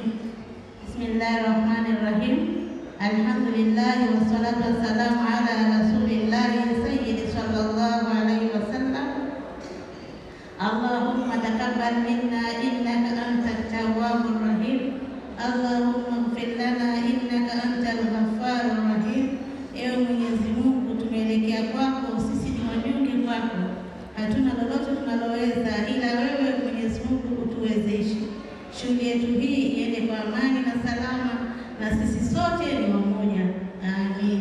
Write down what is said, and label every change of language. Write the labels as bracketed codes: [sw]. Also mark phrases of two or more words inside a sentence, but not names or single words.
[ar] بسم الله الرحمن الرحيم الحمد لله والصلاة والسلام على رسول الله سيدي صلى الله عليه وسلم. اللهم تقبل منا إنك أنت التواب الرحيم. اللهم اغفر لنا إنك أنت الغفار الرحيم. [sw] Ewe Mwenyezi Mungu, tumeelekea kwako, sisi ni wanyonge kwako, hatuna lolote tunaloweza ila wewe Mwenyezi Mungu utuwezeshe. Shughuli yetu hii iende kwa amani na salama, na sisi sote ni wamoja. Amin.